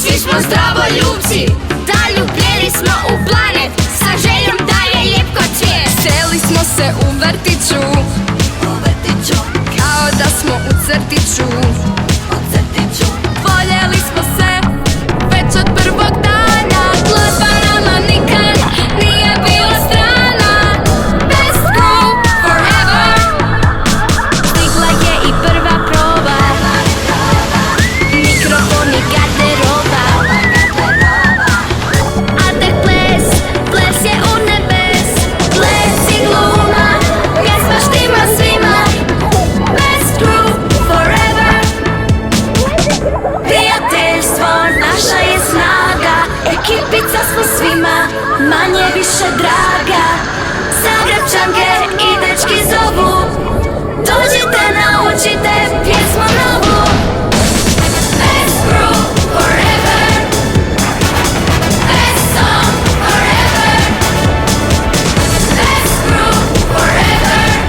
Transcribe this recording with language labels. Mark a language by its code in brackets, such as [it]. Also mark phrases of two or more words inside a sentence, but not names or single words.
[hr] smo zdravoljubci, zaljubljeni smo u planet, sa željom da je ljepko cvijet. Seli smo se u vrtiću, kao da smo u crtiću. Voljeli smo se već od prvog dana, glazba nama nikad nije bila strana. [en] Best group forever. [hr] Stigla je i prva proba, mikrofon i garderoba. A tek ples, ples je u nebes, ples i gluma, pjesma štima svima. [en] Best group forever. [hr] Prijateljstvo naša je snaga, ekipica smo svima, manje više draga. Zagrepčanke i dečki zovu, dođite, naučite pjesmu novu. [en] Best group forever. Best song forever. Best group forever.